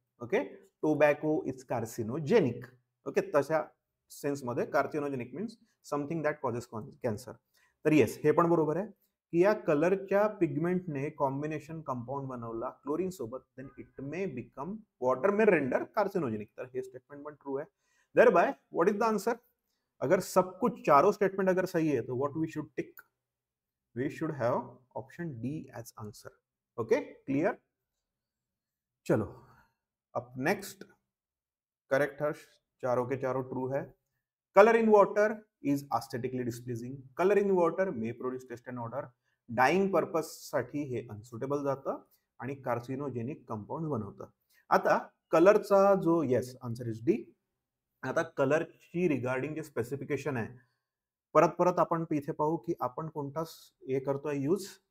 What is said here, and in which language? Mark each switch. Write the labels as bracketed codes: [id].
[en] Okay, tobacco is carcinogenic. Okay, [mr] तशा sense मध्ये [en] Carcinogenic means something that causes cancer. [mr] तर yes, हे पण बरोबर आहे की या कलरच्या पिगमेंटने कॉम्बिनेशन कंपाऊंड बनवला क्लोरीन सोबत, [en] Then it may become water may render carcinogenic. [mr] तर हे स्टेटमेंट पण ट्रू आहे. [en] Thereby what is the answer? [hi] अगर सब कुछ चारों स्टेटमेंट अगर सही है तो [en] What we should tick? We should have option D as answer. Okay, clear? [hi] चलो, अब नेक्स्ट करेक्ट हर्ष, चारों के चारों ट्रू है. [en] Colour in water is aesthetically displeasing. Colour in water may produce taste and odour. [mr] Dyeing purpose साठी हे unsuitable जातं आणि carcinogenic compound बनवतं. आता कलरचा जो [en] Yes answer is D. [mr] आता कलरची रिगार्डिंग जे स्पेसिफिकेशन आहे, परत परत आपण इथे पाहू की आपण कोणता हे करतोय यूज.